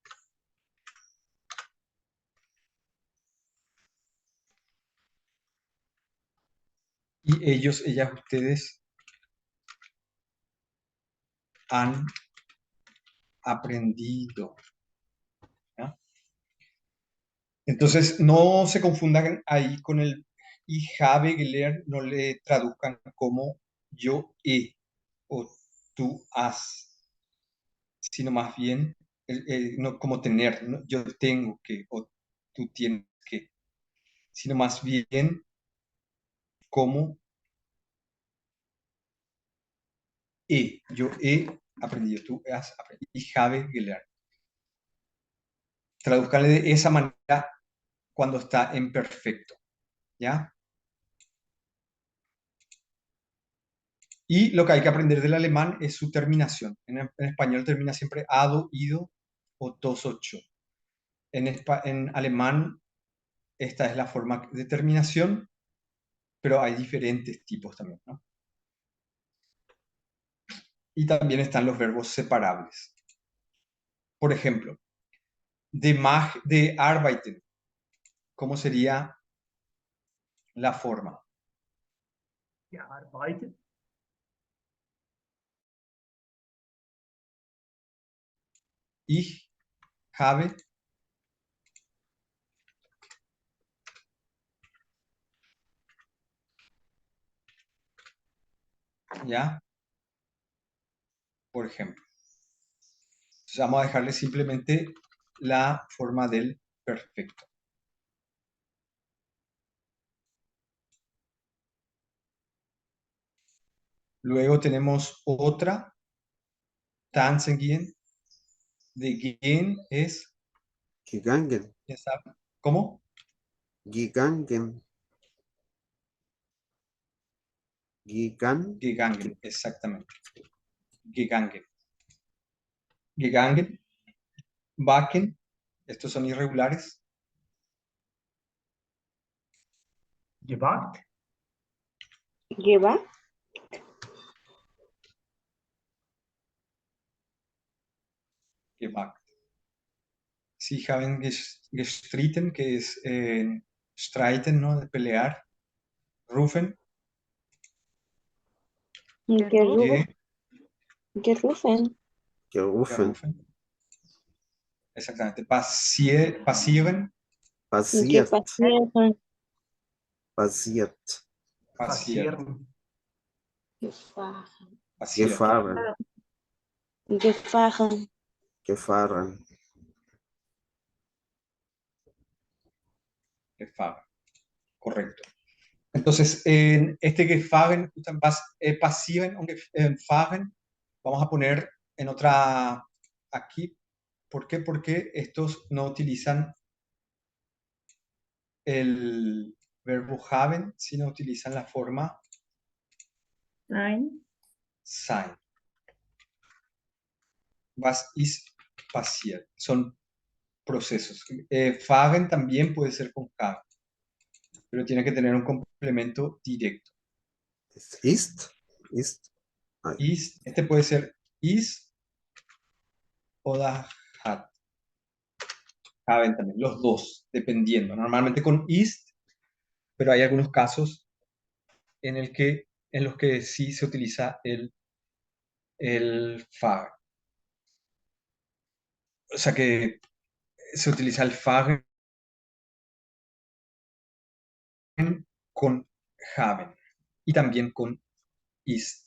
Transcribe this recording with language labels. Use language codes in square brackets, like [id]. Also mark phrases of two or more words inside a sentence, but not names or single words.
[es] Y ellos, ellas, ustedes han aprendido. ¿Ya? Entonces, no se confundan ahí con el [de] ich habe gelernt, [es] no le traduzcan como yo he o tú has, sino más bien no como tener, ¿no? Yo tengo que o tú tienes que, sino más bien como yo he aprendido, tú has aprendido, [de] ich habe gelernt. [es] Traduzcanle de esa manera cuando está en perfecto, ¿ya? Y lo que hay que aprender del alemán es su terminación. En español termina siempre ado, ido o tos, ocho. En alemán esta es la forma de terminación, pero hay diferentes tipos también, ¿no? Y también están los verbos separables. Por ejemplo, de arbeiten, ¿cómo sería la forma? Gearbeitet. [de] Ich habe ¿ya? [es] Por ejemplo. Entonces vamos a dejarle simplemente la forma del perfecto. Luego tenemos otra, [de] tanzen gehen. [es] De gehen es, Gegangen. ¿quién sabe? ¿Cómo? Gegangen. Gegangen, exactamente. [de] Gegangen. Gegangen. [es] Wacken. Estos son irregulares. Gewagt. Gewagt. Gewagt. [de] Sie haben gestritten, [es] que es streiten, ¿no? De pelear. Rufen. [de] Gerufen. Gerufen. [es] Gerufen. Gerufen. Exactamente. Passieren. Passiert. Gepassieren. Passiert. Passieren. Gefahren. Passieren. Gefahren. Gefahren. Gefahren. Gefahren. Correcto. Entonces, en este Gefahren, [de] passieren und fahren, [es] vamos a poner en otra aquí. ¿Por qué? Porque estos no utilizan el verbo haben, sino utilizan la forma Nein. [de] sein. Was ist passiert? [es] Son procesos. Fahren también puede ser con haben, pero tiene que tener un complemento directo. [de] Ist. Ist. Ay, [es] Ist, este puede ser is o hat. Haben también, los dos, dependiendo. Normalmente con ist, pero hay algunos casos en los que sí se utiliza el fahren. O sea que se utiliza el fahren con haben y también con ist.